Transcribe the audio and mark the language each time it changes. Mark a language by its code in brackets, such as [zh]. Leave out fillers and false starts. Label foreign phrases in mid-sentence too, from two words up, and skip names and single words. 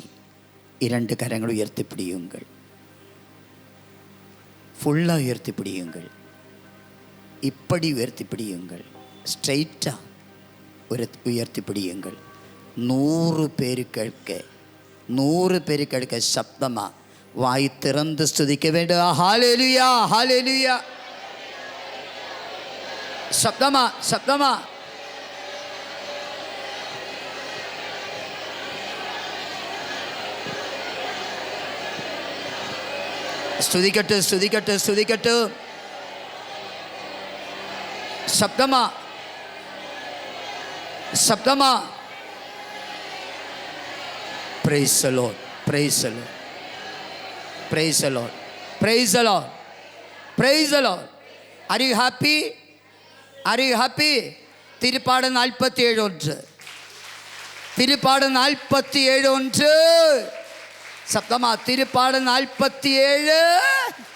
[ta] 2 கரங்களை உயர்த்தி பிடியுங்கள், ஃபுல்லாக உயர்த்தி பிடியுங்கள், இப்படி உயர்த்தி பிடியுங்கள், ஸ்ட்ரைட்டாக உயர்த்தி பிடியுங்கள். 100 பேர் கேட்க, 100 பேர் கேட்க சப்தமாக வாய் திறந்து ஸ்துதிக்க வேண்டும். ஹல்லேலூயா, ஹல்லேலூயா. சப்தமா, சப்தமா. [ml] സ്തുതിക്കട്ടെ, സ്തുതിക്കട്ടെ, സ്തുതിക്കട്ടെ. ശബ്ദമാ, ശബ്ദമാ. [en] Praise the Lord, praise the Lord, praise the Lord, praise the Lord, praise the Lord. Are you happy? Are you happy? [ml] തിരുപ്പാട് 47:1, തിരുപ്പാട് 47:1. ശബ്ദമാ, തിരുപ്പാട് 47.